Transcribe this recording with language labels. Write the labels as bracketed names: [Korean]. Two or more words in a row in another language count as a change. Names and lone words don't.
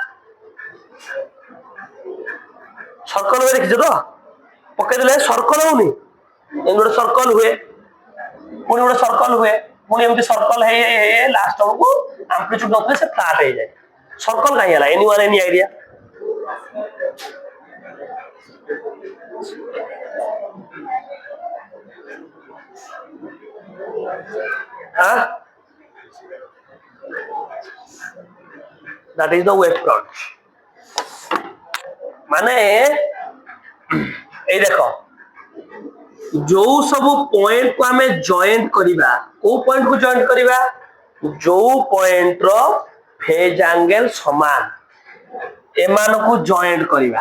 [Odia] ସର୍କଲ ହୁଏ ଦେଖିଛ ତ ପକେଇଦେଲେ ସର୍କଲ ହଉନି ଏମିତି ଗୋଟେ ସର୍କଲ ହୁଏ ପୁଣି ଗୋଟେ ସର୍କଲ ହୁଏ ପୁଣି ଏମିତି ସର୍କଲ ହେଇ ହେଇ ହେଇ ଲାଷ୍ଟ ବେଳକୁ ଆମ୍ପ୍ଲିଚ୍ୟୁଡ ନଥିଲେ ସେ ଫ୍ଲାଟ ହେଇଯାଏ ସର୍କଲ କାହିଁ ହେଲା [English] any one any idea that is the wave front [Odia] ମାନେ ଏଇ ଦେଖ ଯୋଉ ସବୁ ପଏଣ୍ଟ କୁ ଆମେ ଜଏଣ୍ଟ କରିବା କୋଉ ପଏଣ୍ଟ କୁ ଜଏଣ୍ଟ କରିବା ଯୋଉ ପଏଣ୍ଟ ର [English] phase angle [Odia] ସମାନ ଏମାନଙ୍କୁ ଜଏଣ୍ଟ କରିବା